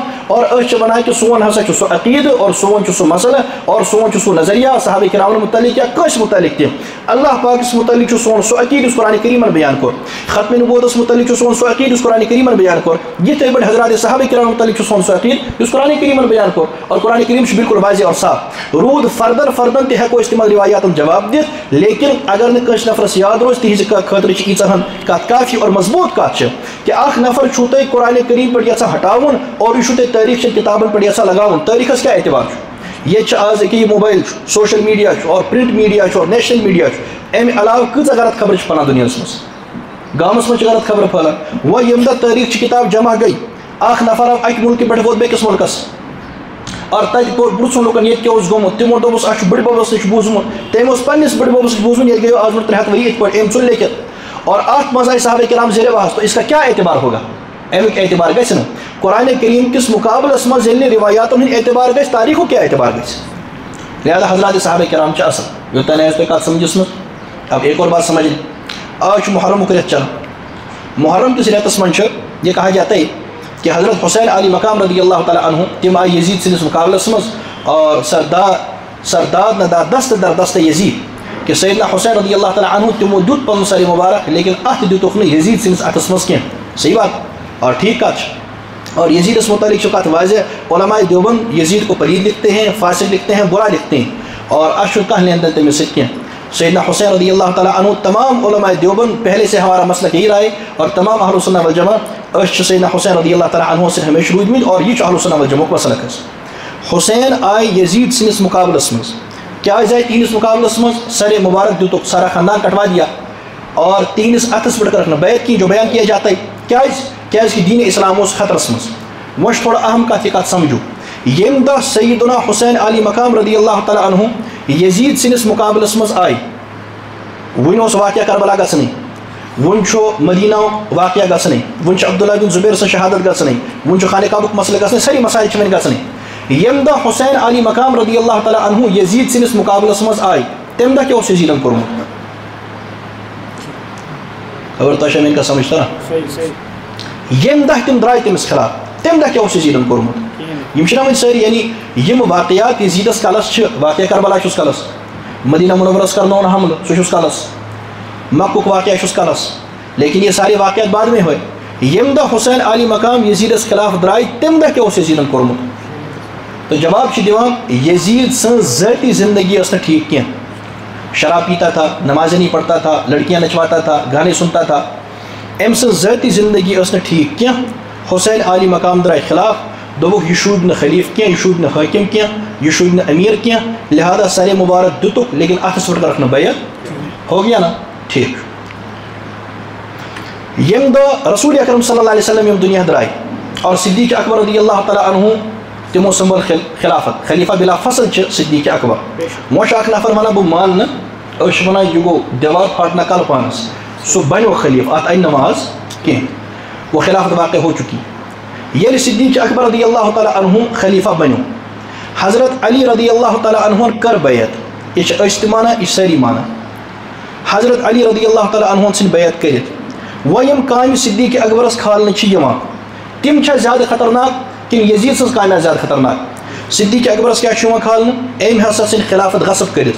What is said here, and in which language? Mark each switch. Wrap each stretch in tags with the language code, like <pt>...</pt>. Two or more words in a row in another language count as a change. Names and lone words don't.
<ks>اور أسۍ چھِ ونان کہِ سون ہسا چھُ سُہ عقیدٕ اور سون چھُ سُہ مسئلہ اور سون چھُ سُہ نظریہ صحابہ کرامن متعلق یا کٲنٛسہِ متعلق تہِ اللہ پاکس متعلق چھُ سون سُہ عقیدٕ یُس قرآن کریمن بیان کوٚر ختم نبوتس متعلق چھُ سون سُہ عقیدٕ یُس قرآن کریمن بیان کوٚر یِتھے پٲٹھۍ حضرات صحابہ کرامن متعلق چھُ سون سُہ عقیدٕ یُس قرآن کریمن بیان کوٚر اور قرآن کریم چھُ بالکل واضح اور صاف روٗد فردن تہِ ہٮ۪کو أسۍ تِمن روایاتن جواب دِتھ لیکن اگر نہٕ کٲنٛسہِ نفرس یاد روزِ تِہنٛزِ خٲطرٕ چھِ ییٖژاہن کتھ کافی اور مضبوط کتھ چھِ کہ اکھ نفر چھُو تۄہہِ قرآن کریم پٮ۪ٹھ یژھان ہٹاوُن اور یہِ چھُو تۄہہِ تٲریٖخ چٮ۪ن کِتابن پٮ۪ٹھ یژھان لگاوُن تٲریٖخس کیٛاہ اعتبار چھُ ییٚتہِ چھِ آز أکیاہ یہِ موبایل چھُ سوشل میڈیا چھُ اور پرنٹ میڈیا چھُ اور نیشنل میڈیا چھُ امہِ علاوٕ کۭژاہ غلط خبرٕ چھِ پھٔہلان دُنیاہس منٛز گامس منٛز چھِ غلط خبرٕ پھٔہلان وۄنۍ ییٚمہِ دۄہ تٲریٖخ چہِ کِتاب جمع گٔے اکھ نفر آو اکہِ مُلکہٕ پٮ۪ٹھ ووت بیٚکِس مُلکس اور تتہِ پرژھُن لُکن ییٚتہِ کیٛاہ اوس گوٚمُت تِمو دوٚپُس اَسہِ چھُ بٕڈببس نِش بوٗزمُت تٔمۍ اوس پننِس بٕڈببس نِش بوٗزمُت ییٚتہِ گٔیو آز برونٛٹھ 300 ؤری یِتھ پٲٹھۍ أمۍ ژھُن لیکھِتھ اور اتھ منٛز آیہِ صحابہ کرام زیر بحث</ks> <ur>تو اس کا کیا اعتبار ہوگا</ur> <ks>امیُک اعتبار گژھِ نہٕ قرآن کریم کس مقابلس منٛز ییٚلہِ نہٕ روایاتن ہُنٛد اعتبار گژھِ تاریخُک کیٛاہ اعتبار گژھِ لہذا حضرات صحابہ کرام چھِ اصل یوٚتانۍ آسہِ تۄہہِ کتھ سمجھس منٛز</ks> <ur>اب ایک اور بات سمجھ</ur> <ks>آج چھُ محرمُک رٮ۪تھ چلان محرم کِس رٮ۪تس منٛز چھُ</ks> <ur>یہ کہا جاتا ہے کہ</ur> <ks>حضرت حسین علی مقام رضی اللہ تعالیٰ عنہ تم آئی یزید سندس مقابلس مز اور</ks> <fa>سرداد ندا دست در دست یزید</fa> <ks>کہ سیدنا حسین رضی اللہ تعالیٰ عنہ تمو دیت پن سر مبارک لیکن ات دتوک نہ یزید سندس اتس مز کینٛہہ</ks> <ur>صحیح بات اور ٹھیک</ur> <ks>کت اور یزید اس متعلق چھُ کتھ واضح</ks> <ur>علماء دیوبند یزید کو پلید لکھتے ہیں فاسق لکھتے ہیں برا لکھتے ہیں</ur> <ks>اور اس چھُ کانٛہہ لین دین تٔمِس سۭتۍ کینٛہہ</ks> <ur>سیدنا حسین رضی اللہ تعالیٰ عنہ تمام</ur> <ks>علماء دیوبند</ks> <ur>پہلے سے ہمارا مسلک یہی رہا ہے</ur> <ks>اور تمام اہل سنہ والجماع سیدنا حسین رضی اللہ تعالیٰ عنہ سے ہمیشہ روٗدمٕتۍ اور یہ اہل سنہ والجماع مسلک حسین آئی یزید سندس مقابلس مز کیٛازِ آئی تہنٛدس مقابلس مز سر مبارک دتُک</ks> <ur>سارا خاندان کٹوا دیا</ur> <ks>اور تہنٛدس اتھس پٮ۪ٹھ کرکھ نہٕ</ks> <ur>بیعت کی جو بیان کیا جاتا ہے</ur> <ks>کیٛازِ دین اسلام اوس خطرس مز وۄنۍ چھِ تھوڑا اہم کتھ یہ کتھ سمجھو ییٚمہِ دۄہ سیدنا حسین علی مقام رضی اللہ تعالیٰ عنہ یزید سندس مقابلس مز آئی وُنہِ اوس واقعہ کربلا گژھنٕے وُنہِ چھُ مدینہ واقعہ گژھنٕے وُنہِ چھُ عبداللہ بن زبیر سٕنٛز شہادت گژھنٕے وُنہِ چھُ خانہ کعبُک مسلہٕ گژھنٕے سٲری مسائل چھِ وۄنۍ گژھنٕے ییٚمہِ دۄہ حسین علی مقام رضی اللہ تعالیٰ عنہ یزید سندس مقابلس مز آئی تمہِ دۄہ کیٛاہ اوس یزیدن کوٚرمُت خبر تۄہہِ چھا میٲنۍ کتھ سمجھ تران ییٚمہِ دۄہ تِم درٛاے تٔمِس خلاف تمہِ دۄہ کیٛاہ اوس یزیدن کوٚرمُت یِم چھِنہ وۄنۍ سٲری یعنی یِم واقعات یزیدس کلس چھِ واقعہ کربلا چھُس کلس مدینہ منورس کرنوون حملہ سُہ چھُس کلس مکُک واقعہ چھُس کلس</ks> <ur>لیکن یہ سارے واقعات بعد میں ہوئے</ur> <ks>ییٚمہِ دۄہ حسین علی مقام یزیدس خلاف درٛاے تمہِ دۄہ کیٛاہ اوس یزیدن کوٚرمُت تو جواب چھِ دِوان یزید سٕنٛز ذٲتی زندگی ٲس نہٕ ٹھیٖک کینٛہہ</ks> <ur>شراب پیتا تھا، نمازیں نہیں پڑھتا تھا، لڑکیاں نچواتا تھا، گانے سنتا تھا.</ur> <ks>أمۍ سٕنٛز ذٲتی زندگی ٲس نہٕ ٹھیٖک کینٛہہ. حسین علی مقام درٛاے خلاف، دوٚپُکھ یہِ شوٗبہِ نہٕ خلیٖف کینٛہہ، یہِ شوٗبہِ نہٕ حٲکِم کینٛہہ، یہِ شوٗبہِ نہٕ أمیٖر کینٛہہ، لہذا سرے مبارک دِتُکھ لیکن اَتھَس پٮ۪ٹھ کٔرٕکھ نہٕ بیعت.</ks> <ur>ہو گیا نا</ur> <ks>ٹھیٖک. ییٚمہِ دۄہ رسول اکرم صلی اللہ علیہ وسلم یِم دُنیا درٛاے اور صدیق اکبر رضی اللہ تعالیٰ عنہ تِمو سنٛبھل خلافت. خلیفہ بلا فصل چھِ صدیق اکبر. وۄنۍ چھُ اکھ نفر وَنان بہٕ مانہٕ نہٕ، أسۍ چھِ وَنان یہِ گوٚو دیوار پھاٹنا کَلہٕ پانَس، سُہ بنیو خلیٖف، اَتھ اَنہِ نہٕ ماز کینٛہہ.</ks> <ur>وہ خلافت واقع ہو چُکی.</ur> <ks>ییٚلہِ صدیق اکبر رضی اللہ تعالیٰ عنہ خلیفہ بنیو، حضرت علی رضی اللہ تعالیٰ عنہن کٔر بیعت. یہِ چھِ أسۍ تہِ مانان، یہِ چھِ سٲری مانان. حضرت علی رضی اللہ تعالیٰ عنہن ژھٕنۍ بیعت کٔرِتھ. وۄنۍ یِم کامہِ صدیق اکبرس کھالنہٕ چھِ یِوان تِم چھا زیادٕ خطرناک کِنہٕ یزیٖد سٕنٛز کامہِ آسہٕ زیادٕ خطرناک؟ صدیق اکبرس کیٛاہ چھُ یِوان کھالنہٕ؟ أمۍ ہسا ژھٕنۍ خلافت غصب کٔرِتھ.</ks>